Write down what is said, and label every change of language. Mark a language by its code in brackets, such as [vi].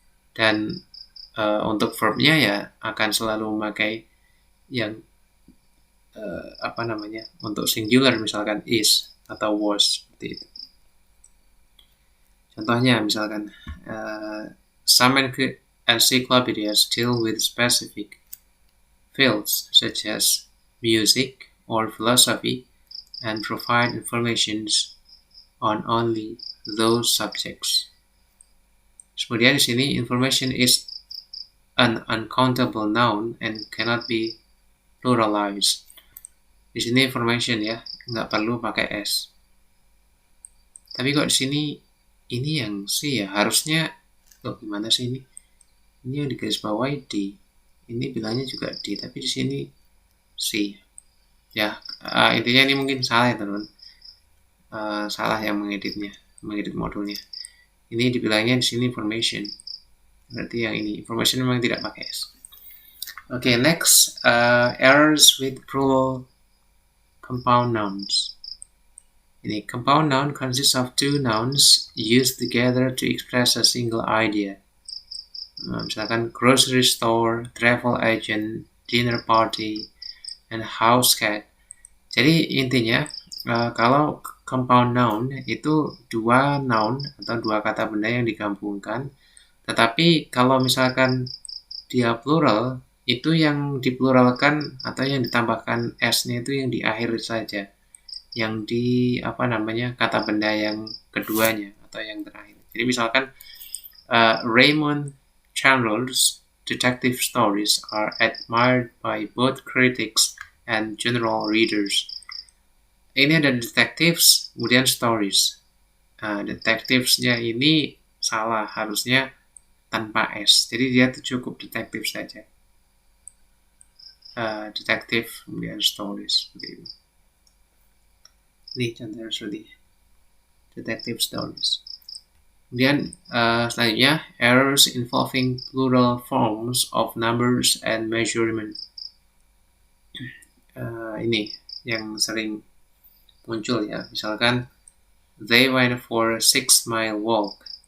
[id] Dan untuk verbnya ya akan selalu memakai yang untuk singular misalkan is atau was seperti itu. Contohnya misalkan [en] some encyclopedias deal with specific fields such as music or philosophy and provide informations on only those subjects. [id] Kemudian di sini [en] information is an uncountable noun and cannot be pluralized. [id] Di sini information ya, nggak perlu pakai s. Tapi kok di sini ini yang C ya, harusnya gimana sih ini? Ini yang digaris bawahi D. Ini bilangnya juga D, tapi di sini C. Ya, intinya ini mungkin salah ya teman-teman. Salah yang mengedit modulnya. Ini dibilangnya di sini information. Berarti yang ini information memang tidak pakai s. [en] Okay, next errors with plural compound nouns. Ini compound noun consists of two nouns used together to express a single idea. [id] Misalkan [en] grocery store, travel agent, dinner party, and house cat. [id] Jadi intinya kalau compound noun itu dua noun atau dua kata benda yang digabungkan. Tetapi kalau misalkan dia plural, itu yang dipluralkan atau yang ditambahkan s-nya itu yang di akhir saja. Yang di kata benda yang keduanya atau yang terakhir. Jadi misalkan [en] Raymond Chandler's detective stories are admired by both critics and general readers. [id] Ini ada detectives, kemudian stories. Detectives-nya ini salah, harusnya tanpa s. Jadi dia cukup detective saja. Detective, kemudian stories. Seperti itu. Ini contohnya seperti detective stories. Kemudian selanjutnya [en] errors involving plural forms of numbers and measurement. [id] Ini yang sering muncul ya. Misalkan [en] they went for a 6-mile walk.